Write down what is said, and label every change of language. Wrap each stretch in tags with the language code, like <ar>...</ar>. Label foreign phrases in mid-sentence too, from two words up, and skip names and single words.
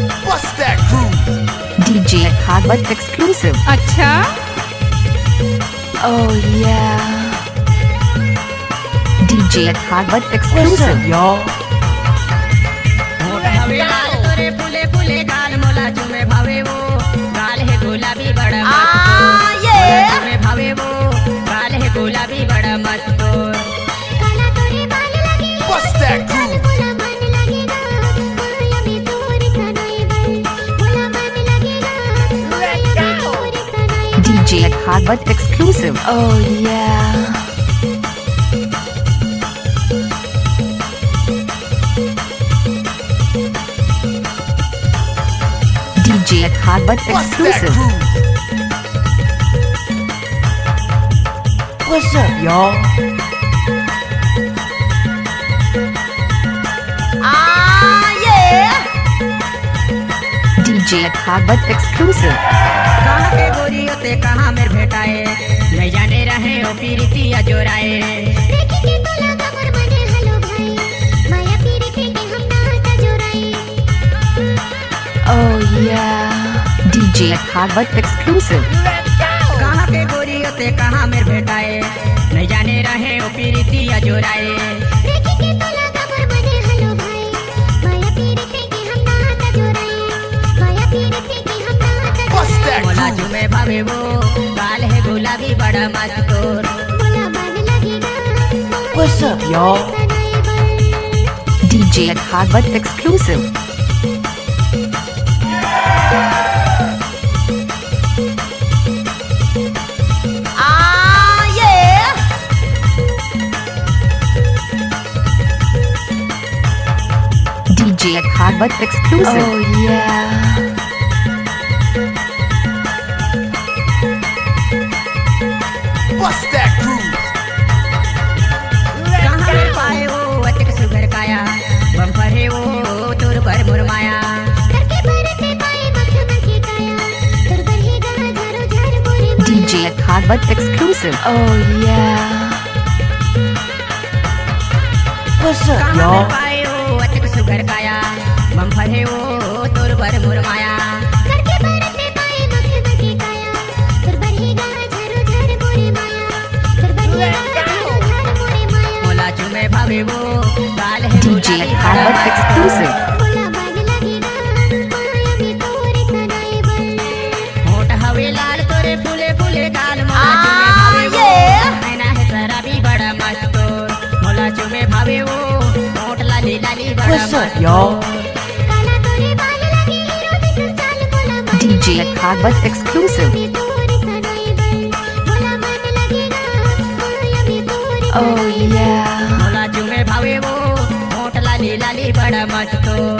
<en>Bust that groove. DJ Harbat exclusive. अच्छा Oh yeah. DJ Harbat What's exclusive. up, y'all?</en> <hne>लाल तोरे फूले फूले गाल मोला चुमे भावे वो गाल है गुलाबी बड़ा मस्त चुमे भावे वो गाल है गुलाबी बड़ा मस्त तोर काला तोरे बाल लगे</hne> <en>Bust that groove.</en> <hne>बोला मन लगेगा माया में तोरे सनाई बल बोला मन लगेगा माया में तोरे सनाई बल</hne> <en>DJ Harbat exclusive. Oh yeah. DJ Harbat Bust that exclusive. groove. What's up, y'all? DJ Harbat exclusive.</en> <hne>कहाँ के गोरी होते कहाँ मेरे भेटाए नहीं जाने रहे ओ पीरितिया जोराए देखेंगे तो लगा मोर मने हलो भाई माया पीरे थे के हम नाता जोराई</hne> <en>Oh yeah. DJ Harbat exclusive.</en> <hne>कहाँ के गोरी होते कहाँ मेरे भेटाए नहीं जाने रहे ओ पीरितिया जोराए देखेंगे तो लगा मोर मने हलो भाई माया पीरे थे के हम नाता जोराई माया पीरे थे के हम नाता</hne> <en>Bust that मोला groove.</en> <hne>चुमे भावे वो गाल है गुलाबी बड़ा मस्त तोर बोला मन लगेगा</hne> <en>What's up, y'all?</en> <hne>सनाई बल</hne> <en>DJ Harbat exclusive. DJ Harbat exclusive. Oh yeah. Bust that groove.</en> <hne>कहाँ मेरे पाए वो अतिक सुगर काया बम्पर है वो तोर पर मुरमाया करके भरते पाए मखमल की काया तुर बढ़ेगा झारो झार बोरे माया</hne> <en>DJ Harbat exclusive. Oh yeah. What's up,</en> <hne>कहाँ मेरे</hne> <en>y'all?</en> <hne>पाए वो अतिक सुगर काया बम्पर है वो तोर पर मुरमाया करके भरते पाए मखमल की काया तुर बढ़ेगा झारो झार बोरे माया तुर बढ़ेगा झारो झार बोरे माया मोला चुमे भावे वो गाल है</hne> <en>DJ Harbat exclusive.</en> <hne>बोला बाग लगेगा माया में तोरे सनाई बल होठ हवे लाल तोरे फूले फूले गाल मोला चुमे भावे वो नैना है शराबी बड़ा मस्त तोर मोला चुमे भावे वो होठ लाली लाली बड़ा</hne> <en>What's up, मस्त y'all?</en> <hne>काला तोरे बाल लगे हीरो जैसा चाल बोला मन</hne> <en>DJ Harbat exclusive.</en> <hne>में तोरे सनाई बल बोला मन लगेगा माया में तोरे</hne> <en>Oh yeah.</en> <hne>मोला चुमे भावे वो होठ लाली लाली बड़ा मस्त तोर</hne>